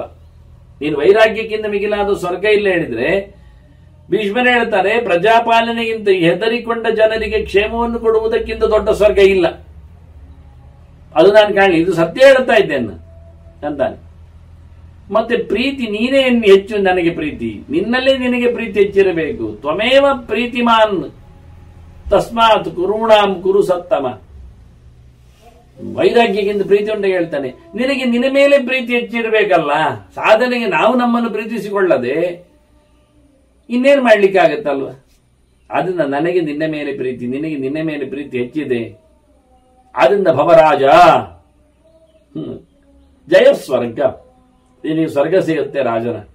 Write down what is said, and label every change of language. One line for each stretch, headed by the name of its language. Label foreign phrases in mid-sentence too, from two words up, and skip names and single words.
Kannada: ನೀನು ವೈರಾಗ್ಯಕ್ಕಿಂತ ಮಿಗಿಲಾದ ಸ್ವರ್ಗ ಇಲ್ಲ ಹೇಳಿದ್ರೆ, ಭೀಷ್ಮನೇ ಹೇಳ್ತಾರೆ, ಪ್ರಜಾಪಾಲನೆಗಿಂತ ಹೆದರಿಕೊಂಡ ಜನರಿಗೆ ಕ್ಷೇಮವನ್ನು ಕೊಡುವುದಕ್ಕಿಂತ ದೊಡ್ಡ ಸ್ವರ್ಗ ಇಲ್ಲ. ಅದು ನಾನು ಕಾಣಲಿ, ಇದು ಸತ್ಯ ಹೇಳ್ತಾ ಇದ್ದೇನೆ ಅಂತಾನೆ. ಮತ್ತೆ ಪ್ರೀತಿ, ನೀನೇ ಹೆಚ್ಚು ನನಗೆ ಪ್ರೀತಿ, ನಿನ್ನಲ್ಲೇ ನಿನಗೆ ಪ್ರೀತಿ ಹೆಚ್ಚಿರಬೇಕು.
Sanskrit: त्वमेव प्रीतिमान् तस्मात् कुरुणां कुरु सत्तम.
Kannada: ವೈರಾಗ್ಯಕ್ಕಿಂತ ಪ್ರೀತಿ ಉಂಟು ಹೇಳ್ತಾನೆ. ನಿನಗೆ ನಿನ್ನ ಮೇಲೆ ಪ್ರೀತಿ ಹೆಚ್ಚಿರಬೇಕಲ್ಲ. ಸಾಧನೆಗೆ ನಾವು ನಮ್ಮನ್ನು ಪ್ರೀತಿಸಿಕೊಳ್ಳದೆ ಇನ್ನೇನು ಮಾಡ್ಲಿಕ್ಕಾಗತ್ತಲ್ವ. ಅದನ್ನ ನನಗೆ ನಿನ್ನ ಮೇಲೆ ಪ್ರೀತಿ, ನಿನಗೆ ನಿನ್ನ ಮೇಲೆ ಪ್ರೀತಿ ಹೆಚ್ಚಿದೆ, ಆದ್ರಿಂದ ಭವರಾಜ ಜಯ ಸ್ವರ್ಗ, ನಿನಗೆ ಸ್ವರ್ಗ ಸಿಗುತ್ತೆ ರಾಜನ.